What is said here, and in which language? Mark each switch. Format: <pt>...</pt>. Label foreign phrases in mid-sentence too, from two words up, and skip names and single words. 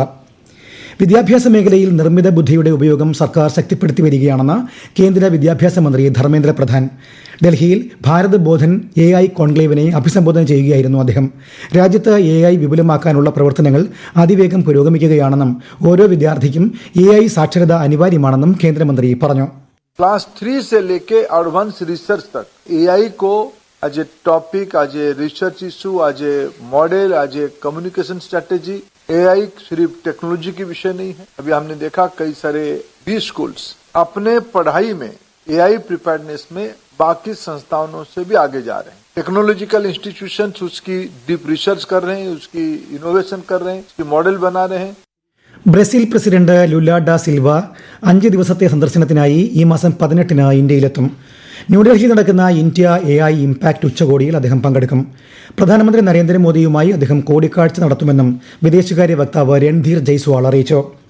<ml>വിദ്യാഭ്യാസ മേഖലയിൽ നിർമ്മിത ബുദ്ധിയുടെ ഉപയോഗം സർക്കാർ ശക്തിപ്പെടുത്തി വരികയാണെന്ന് കേന്ദ്ര വിദ്യാഭ്യാസ മന്ത്രി ധർമ്മേന്ദ്ര പ്രധാൻ. ഡൽഹിയിൽ ഭാരത് ബോധൻ AI കോൺക്ലേവിനെ അഭിസംബോധന ചെയ്യുകയായിരുന്നു അദ്ദേഹം. രാജ്യത്ത് AI വിപുലമാക്കാനുള്ള പ്രവർത്തനങ്ങൾ അതിവേഗം പുരോഗമിക്കുകയാണെന്നും ഓരോ വിദ്യാർത്ഥിക്കും AI സാക്ഷരത അനിവാര്യമാണെന്നും കേന്ദ്രമന്ത്രി പറഞ്ഞു.</ml> <hi>क्लास 3 से लेके</hi> <en>advance research</en> <hi>तक AI को</hi> <en>as a topic, as a research issue, as a model, as a communication strategy,</en> <hi>AI सिर्फ टेक्नोलॉजी की विषय नहीं है. अभी हमने देखा कई सारे</hi> <en>B schools</en> <hi>अपने पढ़ाई में</hi> <en>AI preparedness</en> <hi>में बाकी संस्थानों से भी आगे जा रहे हैं.</hi> <en>technological institutions</en> <hi>उसकी</hi> <en>deep research</en> <hi>कर रहे हैं, उसकी इनोवेशन कर रहे हैं, उसकी मॉडल बना रहे हैं.</hi> <ml>ബ്രസീൽ പ്രസിഡന്റ് ലുല ഡ സിൽവ 5 ദിവസത്തെ സന്ദർശനത്തിനായി ഈ മാസം 18-ന് ഇന്ത്യയിലെത്തും. ന്യൂഡൽഹിയിൽ നടക്കുന്ന ഇന്ത്യ AI ഇംപാക്ട് ഉച്ചകോടിയിൽ അദ്ദേഹം പങ്കെടുക്കും. പ്രധാനമന്ത്രി നരേന്ദ്രമോദിയുമായി അദ്ദേഹം കൂടിക്കാഴ്ച നടത്തുമെന്നും വിദേശകാര്യ വക്താവ് രൺധീർ ജയ്സ്വാൾ അറിയിച്ചു.</ml>